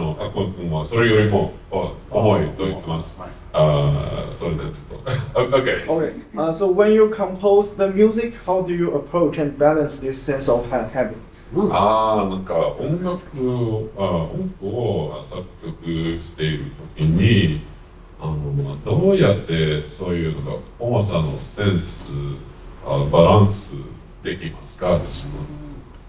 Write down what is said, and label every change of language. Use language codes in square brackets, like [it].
[ja] Akuma君はそれよりも重いと言ってます。それでちょっとOkay. [en] Okay. So when you compose the music, how do you approach and balance this sense of happiness? [ja] なんか音楽を作曲しているときにどうやってそういうのが重さのセンスバランスできますかって質問です。